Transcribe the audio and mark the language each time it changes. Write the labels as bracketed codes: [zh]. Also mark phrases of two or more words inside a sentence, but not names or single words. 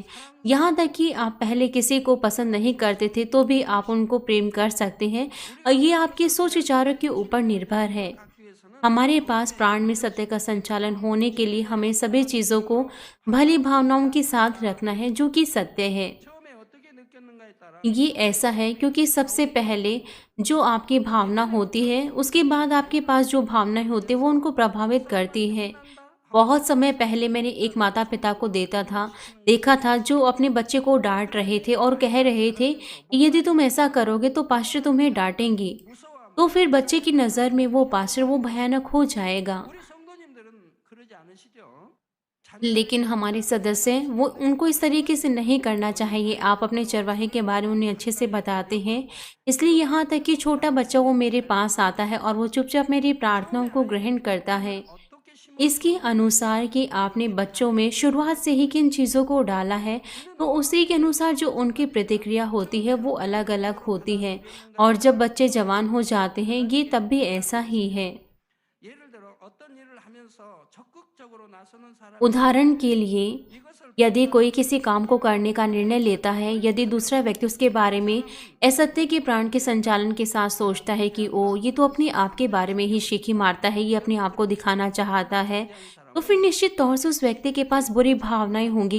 [hi] यहाँ तक कि आप पहले किसी को पसंद नहीं करते थे, तो भी आप उनको प्रेम कर सकते हैं। और ये आपके सोच विचारों के ऊपर निर्भर है। हमारे पास प्राण में सत्य का संचालन होने के लिए हमें सभी चीज़ों को भली भावनाओं के साथ रखना है, जो कि सत्य है। [ko] 처음에 어떻게 느꼈는가에 따라 [hi] ये ऐसा है क्योंकि सबसे पहले जो आपकी भावना होती है, उसके बाद आपके पास जो भावनाएं होती है वो उनको प्रभावित करती है। बहुत समय पहले मैंने एक माता पिता को देखा था जो अपने बच्चे को डांट रहे थे और कह रहे थे कि यदि तुम ऐसा करोगे तो पास्टर तुम्हें डांटेंगी। तो फिर बच्चे की नज़र में वो पास्टर वो भयानक हो जाएगा। [ko] 우리 성도님들은 그러지 않으시죠? [hi] लेकिन हमारे सदस्य वो उनको इस तरीके से नहीं करना चाहिए। आप अपने चरवाहे के बारे में उन्हें अच्छे से बताते हैं। इसलिए यहाँ तक कि छोटा बच्चा वो मेरे पास आता है और वो चुपचाप मेरी प्रार्थनाओं को ग्रहण करता है। इसके अनुसार कि आपने बच्चों में शुरुआत से ही किन चीज़ों को डाला है, तो उसी के अनुसार जो उनकी प्रतिक्रिया होती है वो अलग अलग होती है। और जब बच्चे जवान हो जाते हैं, ये तब भी ऐसा ही है। [ko] 예를 들어 어떤 일을 하면서 적극적으로 나서는 사람이 [hi] उदाहरण के लिए, [ko] 이것을 [hi] यदि कोई किसी काम को करने का निर्णय लेता है, यदि दूसरा व्यक्ति उसके बारे में असत्य के प्राण के संचालन के साथ सोचता है कि ओ, ये तो अपने आप के बारे में ही शीखी मारता है, ये अपने आप को दिखाना चाहता है, तो फिर निश्चित तौर से उस व्यक्ति के पास बुरी भावनाएं होंगी।